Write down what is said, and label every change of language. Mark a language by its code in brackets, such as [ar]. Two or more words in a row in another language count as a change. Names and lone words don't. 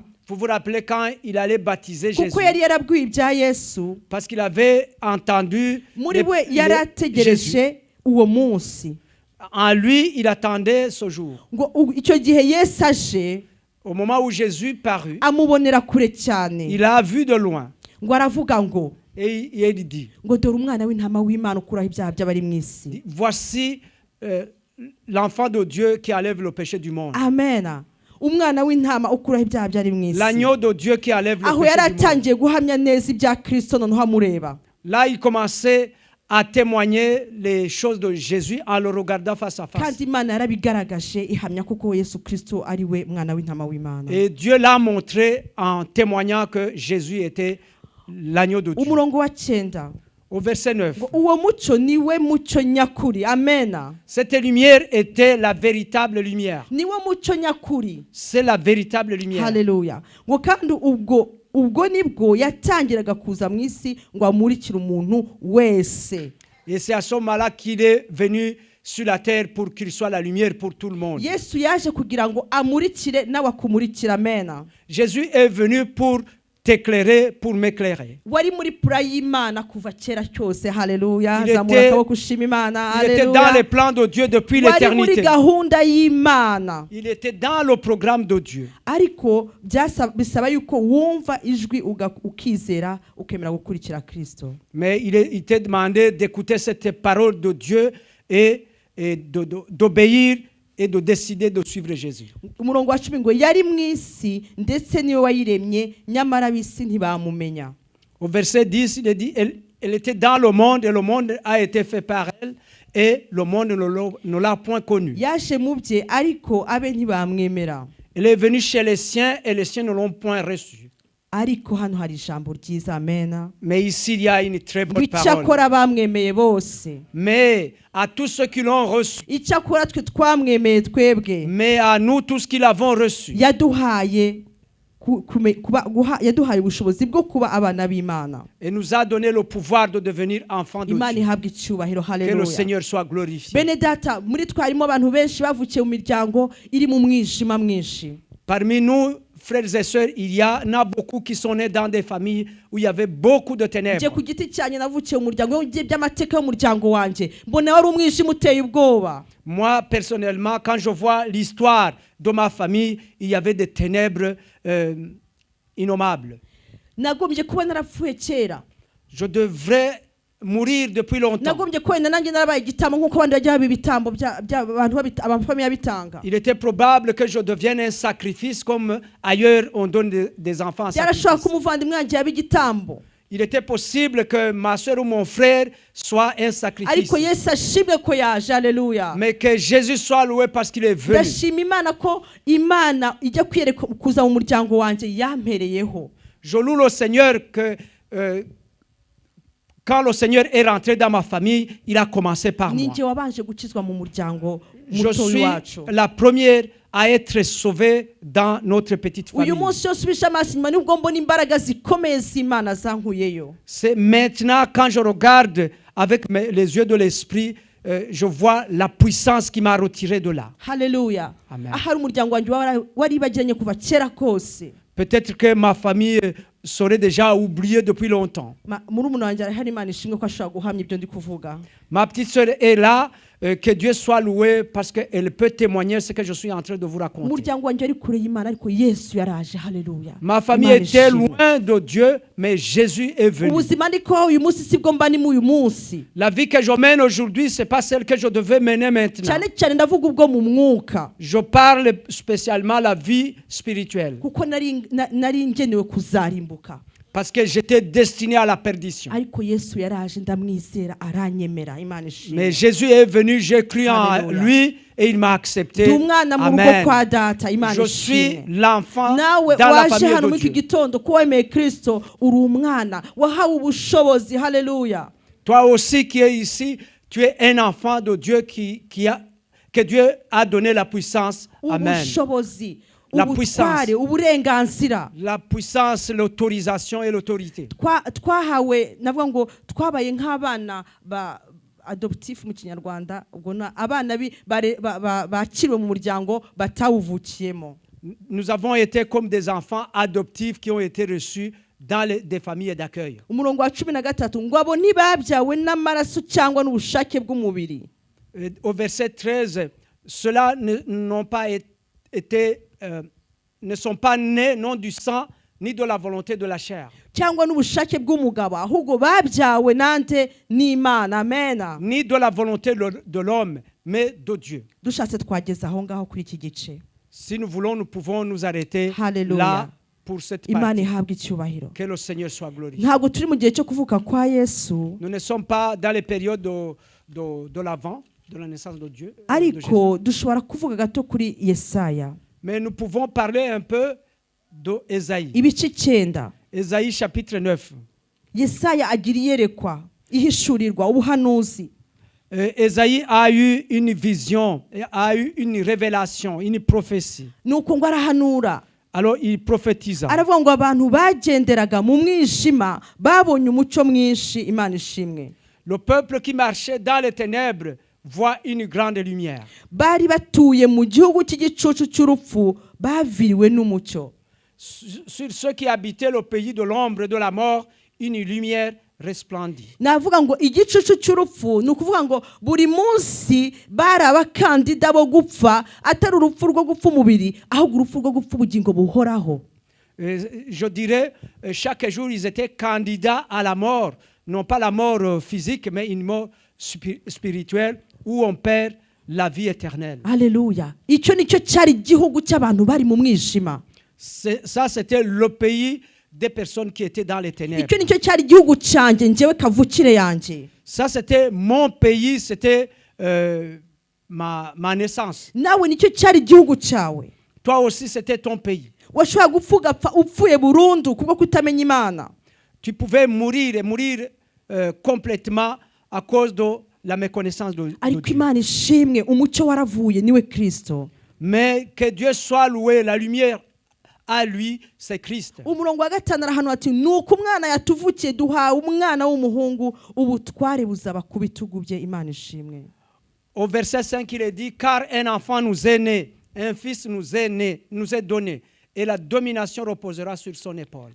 [fr] Vous vous rappelez quand il allait baptiser Jésus, [rw] kuko yari yarabwiye ibya Yesu. [fr] parce qu'il avait entendu [rw] Muri we yari [fr] Jésus. [rw] ategereje uwo munsi. [fr] En lui, il attendait ce jour. [rw] Ngo icyo gihe Yesu aje [fr] Au moment où Jésus parut, [rw] amubonera kure cyane. [fr] il a vu de loin [rw] Ngo aravuga ngo [fr] et il dit, [rw] ngo dore umwana w'intama w'Imana ukuraho ibyaha by'abari mu isi. [fr] voici l'enfant de Dieu qui enlève le péché du monde. [rw] Amen. Umwana w'intama ukuraho ibyaha by'abari mu isi. [fr] L'agneau de Dieu qui enlève le [rw] Aho [fr] péché [rw] yari [fr] du monde. [rw] atangiye guhamya neza ibya Kristo noneho amureba. [fr] Là, il commençait à témoigner les choses de Jésus en le regardant face à face. [rw] Kandi Imana yarabigaragaje ihamya kuko Yesu Kristo ari we mwana w'intama w'Imana. [fr] Et Dieu l'a montré en témoignant que Jésus était l'agneau de Dieu. [rw] Umurongo wa 9. [fr] Au verset 9. [rw] Ngo uwo mucyo niwe mucyo nyakuri. Amen. [fr] Cette lumière était la véritable lumière. [rw] Niwe mucyo nyakuri. [fr] C'est la véritable lumière. [rw] Haleluya. Ngo kandi ubwo nibwo yatangiraga kuza mu isi ngo amurikire umuntu wese. [fr] Et c'est à ce moment-là qu'il est venu sur la terre pour qu'il soit la lumière pour tout le monde. [rw] Yesu yaje kugira ngo amurikire nawe akumurikira. Amen. [fr] Jésus est venu pour t'éclairer, pour m'éclairer. [rw] Wari muri pura y'Imana kuva kera cyose. Haleluya. [fr] Il [rw] Zamura [fr] était- [rw] akaboko ushima Imana. [fr] Il était dans les [rw] Haleluya. [fr] plans de Dieu depuis [rw] Wari muri [fr] l'éternité. [rw] gahunda y'Imana. [fr] Il était dans le programme de Dieu. [rw] Ariko bisaba yuko wumva ijwi ukizera ukemera gukurikira Kristo. [fr] Mais il t'est demandé d'écouter cette parole de Dieu et d'obéir et de décider de suivre Jésus. [rw] Umurongo wa 10 ngo yari mu isi ndetse niwe wayiremye nyamara ab'isi ntibamumenya. [fr] Au verset 10, il est dit, elle était dans le monde et le monde a été fait par elle et le monde ne l'a point connue. [rw] Yaje mu bye ariko abe ntibamwemera. [fr] Elle est venue chez les siens et les siens ne l'ont point reçue. [rw] ariko hano hari ijambo ryiza amena [fr] Mais ici, il y a une très bonne parole. [rw] icyakora bamwemeye bose [fr] Mais à tous ceux qui l'ont reçu, [rw] icyakora twe twamwemeye twebwe [fr] mais à nous tous qui l'avons reçu, [rw] yaduhaye yaduhaye ubushobozi bwo kuba abana b'Imana. [fr] et nous a donné le pouvoir de devenir enfants de [rw] Imana [fr] Dieu. [rw] ihabwa icyubahiro. [fr] Que le [rw] Haleluya. [fr] Seigneur soit glorifié. [rw] Bene data, muri twarimo abantu benshi bavukiye mu miryango iri mu mwijima mwinshi. [fr] Parmi nous, frères et sœurs, il y en a beaucoup qui sont nés dans des familles où il y avait beaucoup de Je ténèbres. [rw] ku giti cyanjye navukiye mu muryango by'amateka y'umuryango wanjye mbona wari umwijima uteye ubwoba. [fr] Moi, personnellement, quand je vois l'histoire de ma famille, il y avait des ténèbres innommables. [rw] Nagombye kuba narapfuye kera. [fr] Je devrais mourir depuis longtemps. [rw] Nagombye kwenda nanjye narabaye igitambo nk'uko abandi bajya baba ibitambo by'abantu abafamiye bitanga. [fr] Il était probable que je devienne un sacrifice comme ailleurs on donne des enfants en [rw] Byarashobora [fr] sacrifice. [rw] ko umuvandimwe wanjye yaba igitambo. [fr] Il était possible que ma soeur ou mon frère soit un sacrifice. [rw] Ariko Yesu ashimwe ko yaje. Haleluya. [fr] Mais que Jésus soit loué parce qu'il est venu. [rw] Ndashima Imana ko Imana ijya kwiyereka kuza mu muryango wanjye yampereyeho. [fr] Je loue le Seigneur que quand le Seigneur est rentré dans ma famille, il a commencé par moi. [rw] Ninjye wabanje gukizwa mu muryango [fr] Je [rw] muto [fr] suis [rw] wacu. [fr] la première à être sauvée dans notre petite famille. [rw] Uyu munsi yose ubisha amaso inyuma nibwo mbona imbaraga zikomeye z'Imana zankuyeyo. [fr] C'est maintenant quand je regarde avec les yeux de l'esprit, je vois la puissance qui m'a retiré de là. [rw] Haleluya. Amen. Ahari umuryango wanjye waribagiranye kuva kera kose. [fr] Peut-être que ma famille serait déjà oubliée depuis longtemps. [rw] Murumuna wanjye arahari, Imana ishimwe ko ashobora guhamya ibyo ndi kuvuga. [fr] Ma petite sœur est là, que Dieu soit loué parce qu'elle peut témoigner ce que je suis en train de vous raconter. [rw] Umuryango wanjye ari kure y'Imana ariko Yesu yaraje. Haleluya. [fr] Ma famille [rw] Imana [fr] était [rw] ishimwe. [fr] loin de Dieu, mais Jésus est venu. [rw] Ubuzima ndiko uyu munsi sibwo mba ni mu uyu munsi. [fr] La vie que je mène aujourd'hui, c'est pas celle que je devais mener maintenant. [rw] Cyane cyane ndavuga ubwo mu mwuka. [fr] Je parle spécialement la vie spirituelle. [rw] Kuko nari ngenewe kuzarimbuka. [fr] Parce que j'étais destiné à la perdition. [rw] Ariko Yesu yaraje ndamwizera aranyemera. Imana ishimwe. [fr] Mais Jésus est venu, j'ai cru en Alléluia. lui et il m'a accepté. [rw] Ndi umwana mu rugo Amen. kwa data. Imana [fr] Je suis [rw] ishimwe. [fr] l'enfant [rw] Nawe [fr] dans la [rw] waje [fr] famille [rw] hano [fr] de [rw] muri iki [fr] Dieu. [rw] gitondo ko wemeye Kristo uri umwana wahawe ubushobozi. Haleluya. [fr] Toi aussi qui es ici, tu es un enfant de Dieu que Dieu a donné la puissance. Amen. [rw] Ubushobozi, [fr] La [rw] ubutware, uburenganzira. [fr] La puissance, l'autorisation et l'autorité. [rw] Twahawe navuga ngo twabaye nk'abana ba adoptif mu Kinyarwanda, ubwo abana bakiriwe mu muryango batawuvukiyemo. [fr] Nous avons été comme des enfants adoptifs qui ont été reçus dans des familles d'accueil. [rw] Umurongo wa 13 ngo abo ntibabyawe n'amaraso cyangwa n'ubushake bw'umubiri. [fr] Au verset 13, ceux-là ne sont pas nés non du sang ni de la volonté de la chair. [rw] Cyangwa n'ubushake bw'umugabo ahubwo babyawe nante n'Imana. Amen. [fr] Ni de la volonté de l'homme, mais de Dieu. [rw] Dushatse twageza aho ngaho kuri iki gice. [fr] Si nous voulons, nous pouvons nous arrêter Hallelujah. là pour cette [rw] Imana [fr] partie. [rw] ihabwa icyubahiro. [fr] Que le Seigneur soit glorifié. [rw] Ntabwo turi mu gihe cyo kuvuka kwa Yesu, [fr] Nous ne sommes pas dans les périodes de l'avant, de la naissance de Dieu. De [rw] ariko dushobora kuvuga gato kuri Yesaya. [fr] Mais nous pouvons parler un peu d'Ésaïe. [rw] Ibice 9. [fr] Ésaïe chapitre 9. [rw] Yesaya agira iyerekwa, ihishurirwa, ubuhanuzi. [fr] Ésaïe a eu une vision, a eu une révélation, une prophétie. [rw] Nuko ngo arahanura. [fr] Alors il prophétisa. [rw] Aravuga ngo abantu bagenderaga mu mwijima babonye umucyo mwinshi. Imana ishimwe. [fr] Le peuple qui marchait dans les ténèbres voit une grande lumière. [rw] Bari batuye mu gihugu cy'igicucu cy'urupfu baviriwe n'umucyo. [fr] Sur ceux qui habitaient le pays de l'ombre et de la mort, une lumière resplendit. [rw] Navuga ngo igicucu cy'urupfu ni ukuvuga ngo buri munsi bari abakandida bo gupfa, atari urupfu rwo gupfa umubiri ahubwo urupfu rwo gupfa ubugingo buhoraho. [fr] Je dirais, chaque jour ils étaient candidats à la mort, non pas la mort physique, mais une mort spirituelle où on perd la vie éternelle. [rw] Haleluya. Icyo nicyo cyari igihugu cy'abantu bari mu mwijima. [fr] Ça, c'était le pays des personnes qui étaient dans les ténèbres. [rw] Icyo nicyo cyari igihugu cyanjye njyewe kavukire yanjye. [fr] Ça, c'était mon pays, c'était ma naissance. [rw] Nawe nicyo cyari igihugu cyawe. [fr] Toi aussi, c'était ton pays. [rw] washobora gupfa ugapfa upfuye burundu kubwo kutamenya imana. [fr] Tu pouvais mourir et mourir complètement à cause de la méconnaissance de [rw] ariko [fr] Dieu. [rw] imana ishimwe umucyo waravuye niwe Kristo. [fr] Mais que Dieu soit loué, la lumière à lui, c'est Christ. [rw] Umurongo wa 5 arahantu ati nuko umwana yatuvukiye duhawe umwana w'umuhungu ubutware buzaba ku bitugu bye. Imana ishimwe. [fr] Au verset 5, il est dit, car un enfant nous est né, un fils nous est né, nous est donné, et la domination reposera sur son épaule.